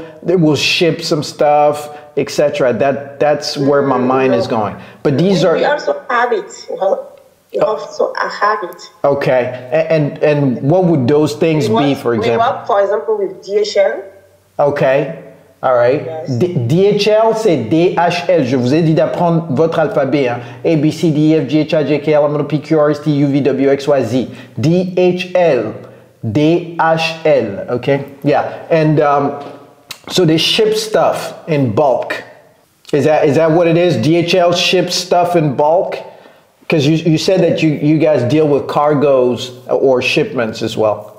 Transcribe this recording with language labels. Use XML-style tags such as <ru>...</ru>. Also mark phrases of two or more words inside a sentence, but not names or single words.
<en>They will ship some stuff, etc. That's where my mind is going. But these are. We also have it. We also have it. Okay. And what would those things be, for example? We work, for example, with DHL. Okay. All right. Yes.</en> <fr>DHL, c'est DHL. Je vous ai dit d'apprendre votre alphabet. Hein? A, B, C, D, E, F, G, H, I, J, K, L, M, N, O, P, Q, R, S, T, U, V, W, X, Y, Z.</fr> <en>DHL. DHL. Okay. Yeah. And so they ship stuff in bulk. Is that what it is? DHL ships stuff in bulk? Because you said that you guys deal with cargoes or shipments as well.</en>